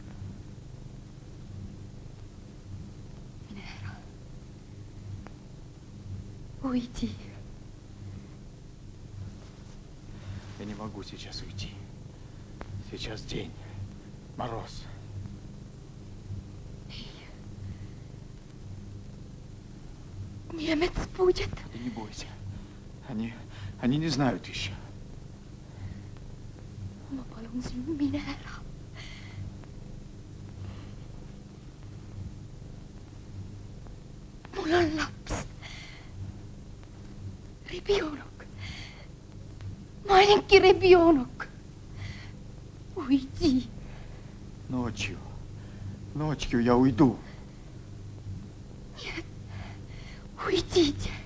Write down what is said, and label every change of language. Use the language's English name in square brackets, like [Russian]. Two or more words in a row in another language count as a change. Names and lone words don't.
[Estonian] Mine ära. [Russian] Уйди. Я не могу сейчас уйти. Сейчас день. Мороз. Немец будет. Ты не бойся. Они не знают еще. [Estonian] Ma palun sind, mine ära. Mul on laps. [Russian] Rebionok. Маленький ребенок. Уйди. Ночью я уйду. Нет. Уйдите.